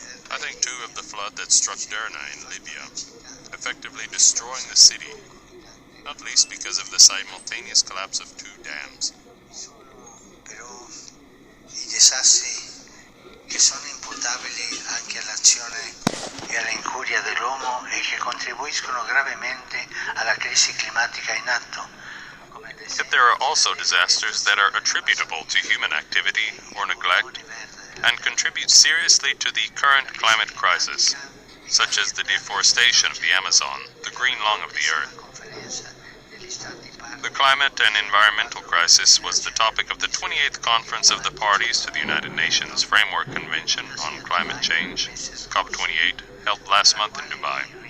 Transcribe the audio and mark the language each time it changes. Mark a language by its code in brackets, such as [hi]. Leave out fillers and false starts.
[en] I think too of the flood that struck Derna in Libya, effectively destroying the city, not least because of the simultaneous collapse of two dams. [it] Però i disastri che sono imputabili anche all'azione e all'incuria dell'uomo e che contribuiscono gravemente alla crisi climatica in atto. [en] Yet there are also disasters that are attributable to human activity or neglect and contribute seriously to the current climate crisis, such as the deforestation of the Amazon, the green lung of the earth. The climate and environmental crisis was the topic of the 28th Conference of the Parties to the United Nations Framework Convention on Climate Change, COP28, held last month in Dubai.